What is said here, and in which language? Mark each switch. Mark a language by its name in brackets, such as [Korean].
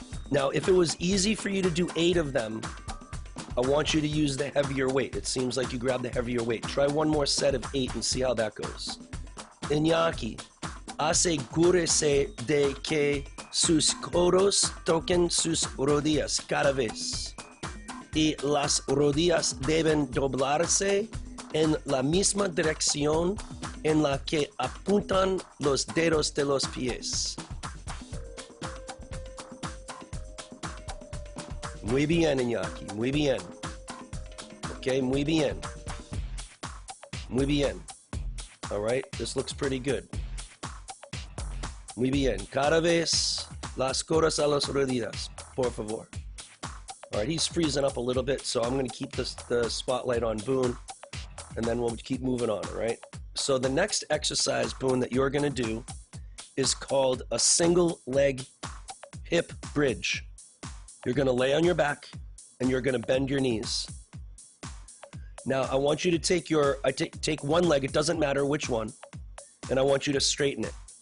[English] Now, if it was easy for you to do 8 of them, I want you to use the heavier weight. It seems like you grabbed the heavier weight. Try one more set of 8 and see how that goes. [Spanish] Iñaki, asegúrese de que sus codos toquen sus rodillas cada vez. Y las rodillas deben doblarse en la misma dirección en la que apuntan los dedos de los pies. Muy bien, Iñaki, muy bien. Okay, muy bien. Muy bien. [English] All right, this looks pretty good. [Spanish] Muy bien. Cada vez las codas a las rodillas, por favor. [English] All right, he's freezing up a little bit, so I'm going to keep the spotlight on Boone, and then we'll keep moving on, all right? So the next exercise, Boone, that you're going to do is called a single leg hip bridge. You're going to lay on your back and you're going to bend your knees. Now I want you to take take one leg, it doesn't matter which one, and I want you to straighten it.